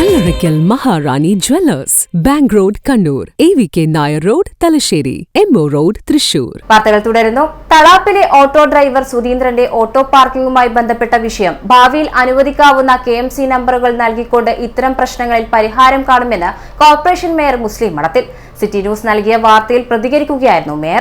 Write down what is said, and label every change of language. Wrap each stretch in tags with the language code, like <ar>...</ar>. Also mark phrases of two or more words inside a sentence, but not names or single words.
<ml>Karaikal Maharani Jewellers, Bank Road, Kannur, AVK Nair Road, Talasheri, MO Road, Thrissur. വാർത്തകൾ തുടരുന്നു. തളാപ്പിലെ ഓട്ടോ ഡ്രൈവർ സുധീന്ദ്രന്റെ ഓട്ടോ പാർക്കിംഗുമായി ബന്ധപ്പെട്ട വിഷയം ഭാവിയിൽ അനുവദിക്കാവുന്ന KMC നമ്പറുകൾ നൽകിക്കൊണ്ട് ഇത്തരം പ്രശ്നങ്ങളിൽ പരിഹാരം കാണുമെന്ന് കോർപ്പറേഷൻ മേയർ മുസ്ലിം മഠത്തിൽ സിറ്റി ന്യൂസ് നൽകിയ വാർത്തയിൽ പ്രതികരിക്കുകയായിരുന്നു മേയർ.</ml>